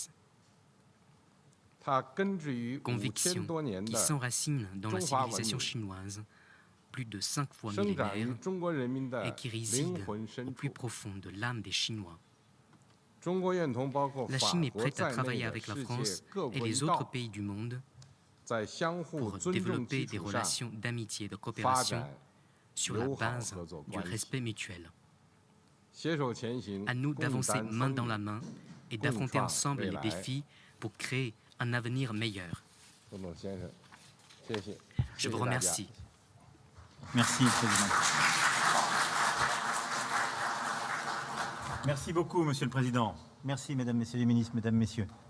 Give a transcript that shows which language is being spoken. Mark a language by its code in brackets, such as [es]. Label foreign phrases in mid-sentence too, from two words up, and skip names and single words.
[zh] 它根植于5000 [fr] Conviction [zh] 多年 [fr] qui [zh] 的， [fr] s'enracine dans la [zh] Zhonghua [fr] civilisation [zh] Wenming. [fr] chinoise, plus de 5 fois [zh] 生长于 [fr] millénaire, [zh] 中国人民的 [fr] et qui [zh] 灵 [fr] réside [zh] 魂 [fr] au [zh] 深 [fr] plus [zh] 处。 [fr] profond de l'âme des Chinois. [zh] 中国愿同包括 [fr] La [zh] 法 [fr] Chine est [zh] 国 [fr] prête à [zh] 在内 [fr] travailler [zh] 的 [fr] avec la [zh] 世界 [fr] France [zh] 各 [fr] et [zh] 国一 [fr] les autres [zh] 道， [fr] pays du monde [zh] 在相互 [fr] pour [zh] 尊重 [fr] développer [zh] 基 [fr] des [zh] 础上 [fr] relations d'amitié et de [zh] 发 [fr] coopération [zh] 展 [fr] sur la [zh] 友好 [fr] base [zh] 合作 [fr] du [zh] 关系， [fr] respect mutuel. [zh] 携手前行， [fr] À nous [zh] 共 [fr] d'avancer [zh] 担 [fr] main [zh] 风 [fr] dans la [zh] 雨。 [fr] main et [zh] 共创 [fr] d'affronter ensemble [zh] 未 [fr] les [zh] 来。 [fr] défis pour créer un avenir meilleur. [zh] 董董先生，谢谢。 [fr] Je [zh] 谢 [fr] vous [zh] 谢大家 [fr] remercie. Merci, Président. Merci beaucoup, Monsieur le Président. Merci, Mesdames, Messieurs les ministres, Mesdames, Messieurs.